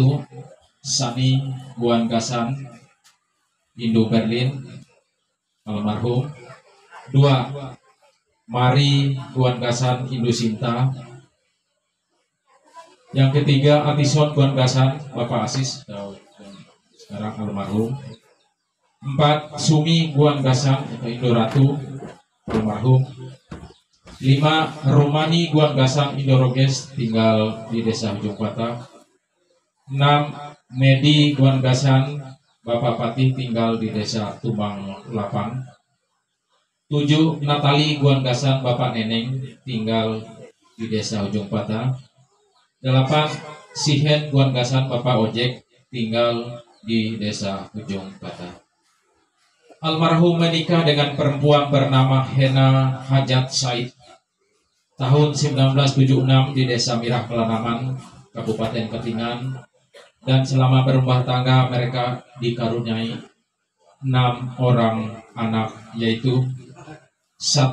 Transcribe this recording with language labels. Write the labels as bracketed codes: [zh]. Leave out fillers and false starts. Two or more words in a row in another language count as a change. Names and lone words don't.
[id] Sani Gigasan, Indo Berlin, almarhum. 2. Mari Gigasan, Indo Sinta. Yang ketiga, Atison Gigasan, Bapak Asis, sekarang almarhum. 4. Sumi Gigasan, Indo Ratu, almarhum. 5. Romani Gigasan, Indo Roges, tinggal di desa Ujung Patah. 6. Medi Gigasan, Bapak Patih, tinggal di desa Tumbang Lapang. 7. Natali Gigasan, Bapak Neneng, tinggal di desa Ujung Patah. 8. Sihen Gigasan, Bapak Ojek, tinggal di desa Ujung Patah. Almarhum menikah dengan perempuan bernama Hena Hajat Said tahun 1976 di desa Mirah Kelanaman, Kabupaten Katingan, dan selama berumah tangga mereka dikaruniai 6 orang anak, yaitu 1.